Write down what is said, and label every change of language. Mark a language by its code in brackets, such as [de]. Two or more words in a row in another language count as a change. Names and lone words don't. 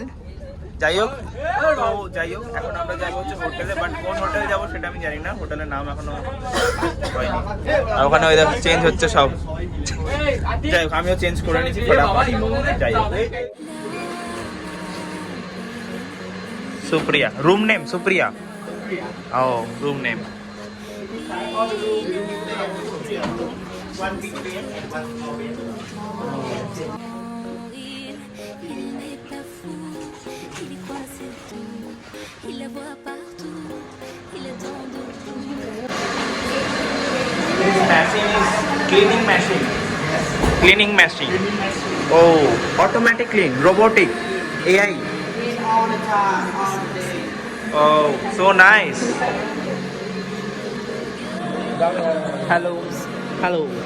[bn] যাই হোক এখন আমরা যাবো হচ্ছে হোটেলে, বাট কোন হোটেলে যাবো সেটা আমি জানি না, হোটেলের নাম এখনো হয়নি। আর ওখানে ওই দেখো চেঞ্জ হচ্ছে সব। যাই হোক আমিও চেঞ্জ করে নিয়েছি। যাই হোক সুপ্রিয়া, [en] room name [bn] সুপ্রিয়া। ও [en] room name. [fr] Il la voit partout, il attend de tout. [en] This machine is cleaning machine. Cleaning machine. Oh, automatic clean, robotic, AI. All the time, all the day. Oh, so nice. Hello. Hello.